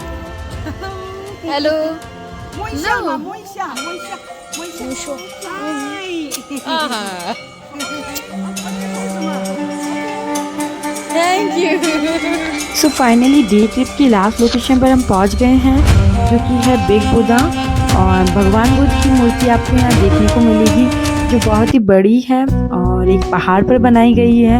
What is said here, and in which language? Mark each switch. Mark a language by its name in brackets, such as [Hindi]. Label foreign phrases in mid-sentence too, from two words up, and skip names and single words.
[Hindi] हेलो [Chinese] 摸一下嘛，摸一下，摸一下，摸一下。你说。 [Hindi] आहा [English] thank you. so finally day trip [Hindi] की [English] last location [Hindi] पर हम पहुंच गए हैं, जो कि है बिग बुद्धा। और भगवान बुद्ध की मूर्ति आपको यहाँ देखने को मिलेगी, जो बहुत ही बड़ी है और एक पहाड़ पर बनाई गई है।